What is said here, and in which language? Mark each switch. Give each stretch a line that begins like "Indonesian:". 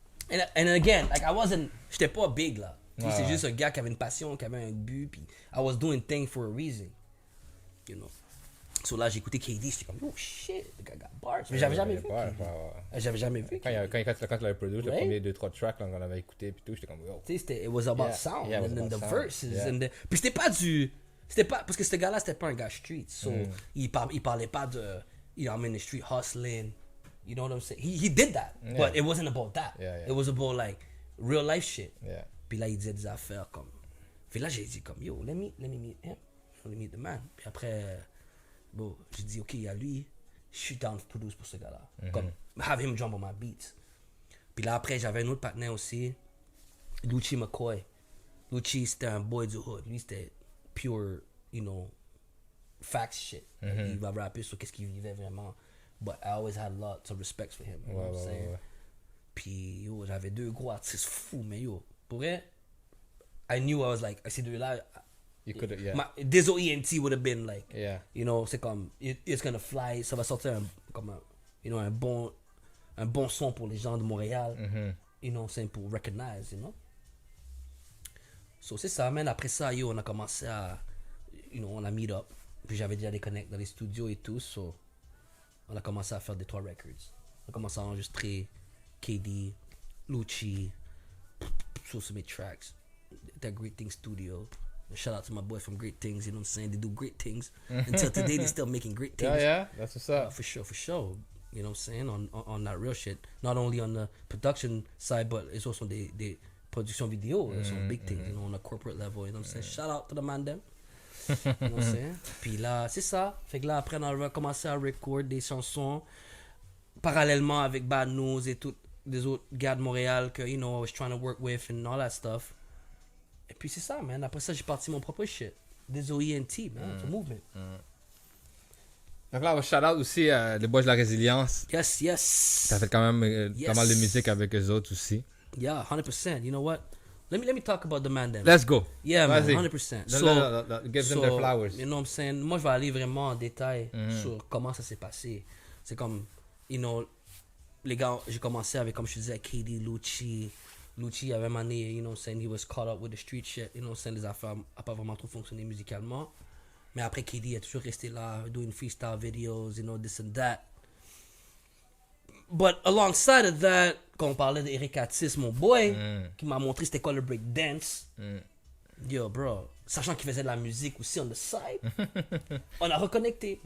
English: And again, like,
French: j'étais pas big, là. C'est juste un gars qui avait une passion, qui avait un but, puis
English: I was doing things for a reason. You know?
French: So là, j'ai écouté KD, j'étais comme,
English: oh shit, the guy got bars.
French: Mais j'avais jamais vu. J'avais jamais vu. Quand tu l'avais produit, le premier 2-3 tracks qu'on avait écouté, puis tout, j'étais comme, yo. Tu sais,
English: it was about sound, and then the verses.
French: Puis c'était pas, parce que ce gars-là, c'était pas un gars street.
English: So,
French: il parlait pas de,
English: you know, I'm in the street hustling. You know what I'm saying? He did that, but it wasn't about that. It was about, like, real life shit.
French: Puis là, il disait des affaires comme. Puis là, j'ai dit comme, yo,
English: let me meet him. Let me meet the man.
French: Puis après. Bon, j'ai dit, ok, il y a lui, je suis down to produce pour ce gars-là. Comme,
English: have him jump on my beats.
French: Puis là, après, j'avais un autre partenaire aussi, Lucci McCoy. Lucci, c'était un boy du hood. Lui, c'était pure, facts shit. Il va rapper sur qu'est-ce qu'il vivait vraiment.
English: But I always had lots of respect for him. You know what I'm saying?
French: Puis, yo, j'avais 2 gros artistes fous, mais yo, pour vrai,
English: I knew I was like,
French: ces deux-là,
English: You could have, yeah. Dizzle ENT would have been like, Yeah.
French: c'est comme,
English: it's gonna fly,
French: ça va sortir un bon son pour les gens de Montréal, c'est pour recognize, So, c'est ça, man. Après ça, on a commencé à, on a meet up. Puis j'avais déjà des connects dans les studios et tout, so on a commencé à faire des 3 records. On a commencé à enregistrer KD, Lucci, sur mes tracks.
English: That Great Things Studio. Shout out to my boy from Great Things, you know what I'm saying? They do great things. Until today, they're still making great things. Yeah, that's what's up. For sure. You know what I'm saying? On that real shit. Not only on the production side, but it's also the production video. Some big things, on a corporate level. You know what I'm saying? Shout out to the man them. You know what I'm saying?
French: Puis là, c'est ça. Fait que là, après, on a commencé à record des chansons parallèlement avec Bad News et tous les autres gars de Montréal que,
English: I was trying to work with and all that stuff.
French: Et puis c'est ça, man. Après ça, j'ai parti mon propre shit.
English: Des OENT, man. It's a movement.
French: Donc là, on va shout out aussi les boys de la résilience.
English: Yes.
French: T'as fait quand même pas mal de musique avec eux autres aussi.
English: Yeah, 100%. You know what? Let me talk about the man then. Let's go. Yeah, man,
French: Vas-y.
English: 100%. Give them their flowers. You know what I'm saying?
French: Moi, je vais aller vraiment en détail sur comment ça s'est passé. C'est comme, les gars, j'ai commencé avec, comme je te disais, KD, Lucci. Lucci avait mané,
English: you know what I'm saying? He was caught up with the street shit. You know what I'm saying?
French: Les affaires n'ont pas vraiment trop fonctionné musicalement. Mais après, KD a toujours resté là,
English: doing freestyle videos, this and that. But alongside of that,
French: quand on parlait d'Eric Atis, mon boy, qui m'a montré c'était quoi le breakdance, yo, bro, sachant qu'il faisait de la musique aussi
English: on the side,
French: on a reconnecté.